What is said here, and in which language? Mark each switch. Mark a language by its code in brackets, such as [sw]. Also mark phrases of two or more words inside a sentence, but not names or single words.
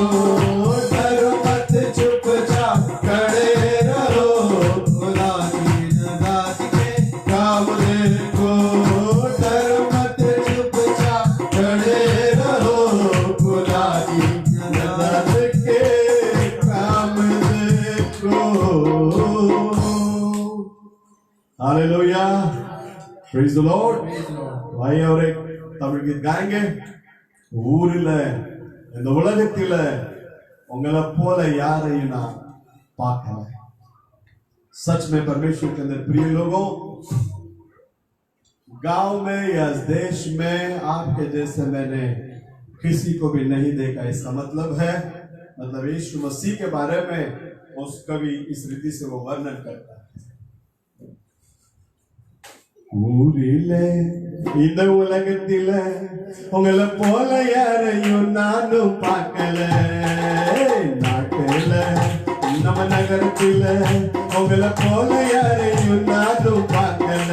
[hi] डरो मत, चुपचाप खड़े रहो, खुदा की न जात के काम देखो। डरो मत, चुपचाप खड़े रहो, खुदा की न जात के काम देखो। हालेलुया, [en] praise the Lord. [hi] भाई और एक தமிழ் கீத் गाएंगे. [ta] ஊரில் இந்த உலகத்தில் உங்களை போல யாரையும் நான் பார்க்கல. [hi] सच में परमेश्वर के अंदर प्रिय लोगों, गांव में या देश में आपके जैसे मैंने किसी को भी नहीं देखा। इसका मतलब है, मतलब यीशु मसीह के बारे में उस कवि इस रीति से वो वर्णन करता है। [ta] ஊரிலே இந்த உலகத்தில உங்களை போல யாரையும் நானும் பார்க்கல. நாட்டில நம்ம நகரத்தில உங்களை போல யாரையும் நானும் பார்க்கல.